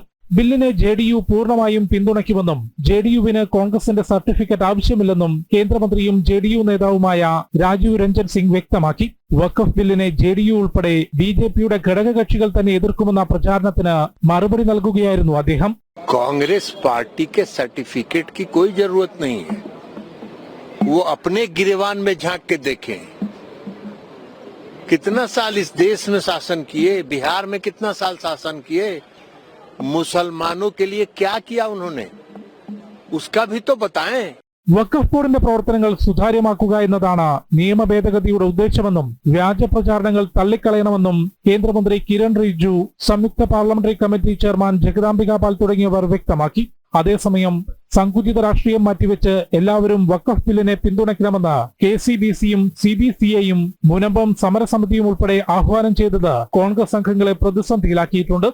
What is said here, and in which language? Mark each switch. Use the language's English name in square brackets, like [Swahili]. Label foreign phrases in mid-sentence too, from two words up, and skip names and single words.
[Malayalam] ബില്ലിനെ JDU പൂർണ്ണമായും പിന്തുണയ്ക്കുമെന്നും JDUവിന് കോൺഗ്രസിന്റെ സർട്ടിഫിക്കറ്റ് ആവശ്യമില്ലെന്നും കേന്ദ്രമന്ത്രിയും JDU നേതാവുമായ രാജീവ് രഞ്ജൻ സിംഗ് വ്യക്തമാക്കി. വഖഫ് ബില്ലിനെ JDU ഉൾപ്പെടെ BJPയുടെ ഘടകകക്ഷികൾ തന്നെ എതിർക്കുമെന്ന പ്രചാരണത്തിന് മറുപടി നൽകുകയായിരുന്നു അദ്ദേഹം. [Hindi] कांग्रेस पार्टी के सर्टिफिकेट की कोई जरूरत नहीं है. वो अपने गिरेबान में झांक के देखें. कितना साल इस देश में शासन किए, बिहार में कितना साल शासन किए, मुसलमानों के लिए क्या किया उन्होंने, उसका भी तो बताएं. [Malayalam] വഖഫ് ബോർഡിന്റെ പ്രവർത്തനങ്ങൾ സുതാര്യമാക്കുക എന്നതാണ് നിയമ ഭേദഗതിയുടെ ഉദ്ദേശമെന്നും വ്യാജ പ്രചാരണങ്ങൾ തള്ളിക്കളയണമെന്നും കേന്ദ്രമന്ത്രി കിരൺ റിജിജു, സംയുക്ത [English] parliamentary committee chairman [Malayalam] ജഗദാംബിക പാൽ തുടങ്ങിയവർ വ്യക്തമാക്കി. അതേസമയം സങ്കുചിത രാഷ്ട്രീയം മാറ്റിവെച്ച് എല്ലാവരും വഖഫ് ബില്ലിനെ പിന്തുണയ്ക്കണമെന്ന് KCBCയും CBCയും മുനമ്പം സമരസമിതിയും ഉൾപ്പെടെ ആഹ്വാനം ചെയ്തത് കോൺഗ്രസ് അംഗങ്ങളെ പ്രതിസന്ധിയിലാക്കിയിട്ടുണ്ട്.